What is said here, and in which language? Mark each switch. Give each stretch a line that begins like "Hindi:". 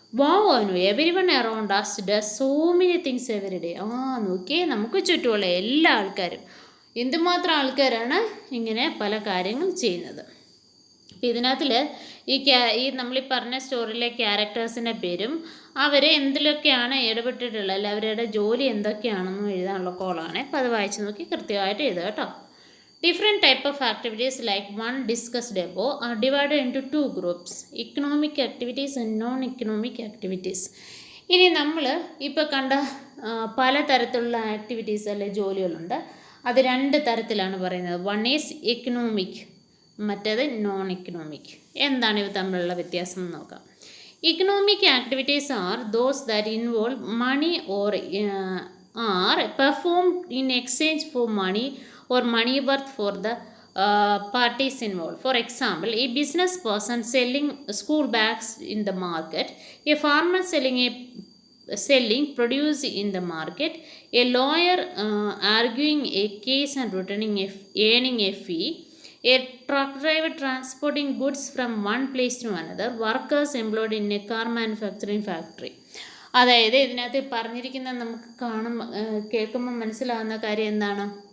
English: Wow Anu, everyone around us does so many things every day.
Malayalam: നോക്കിയേ, നമുക്ക് ചുറ്റുമുള്ള എല്ലാ ആൾക്കാരും, എന്തുമാത്രം ആൾക്കാരാണ് ഇങ്ങനെ പല കാര്യങ്ങൾ ചെയ്യുന്നത്. അപ്പോൾ ഇതിനകത്തിൽ ഈ നമ്മളീ പറഞ്ഞ സ്റ്റോറിയിലെ ക്യാരക്ടേഴ്സിൻ്റെ പേരും അവർ എന്തിലൊക്കെയാണ് ഇടപെട്ടിട്ടുള്ളത്, അല്ല അവരുടെ ജോലി എന്തൊക്കെയാണെന്നും എഴുതാനുള്ള കോളാണ്. അപ്പോൾ അത് വായിച്ച് നോക്കി കൃത്യമായിട്ട് എഴുതുക കേട്ടോ.
English: Different type of activities like one discussed above are divided into two groups, economic activities and non-economic activities.
Malayalam: ഇനി നമ്മൾ ഇപ്പോൾ കണ്ട പലതരത്തിലുള്ള ആക്ടിവിറ്റീസ് അല്ലെ ജോലികളുണ്ട്. അത് രണ്ട് തരത്തിലാണ് പറയുന്നത്.
English: one is economic,
Malayalam: മറ്റേത് നോൺ എക്കണോമിക്. എന്താണ് ഇവ തമ്മിലുള്ള വ്യത്യാസം എന്ന് നോക്കാം.
English: Economic activities are those that involve money or are performed in exchange for money or money worth for the parties involved. For example, a business person selling school bags in the market, a farmer selling produce in the market, a lawyer arguing a case and earning a fee, a truck driver transporting goods from one place to another, workers employed in a car manufacturing factory.
Malayalam: അതായത് ഇതിനകത്ത് പറഞ്ഞിരിക്കുന്നത് നമുക്ക് കേൾക്കുമ്പോൾ മനസ്സിലാവുന്ന കാര്യം എന്താണ്?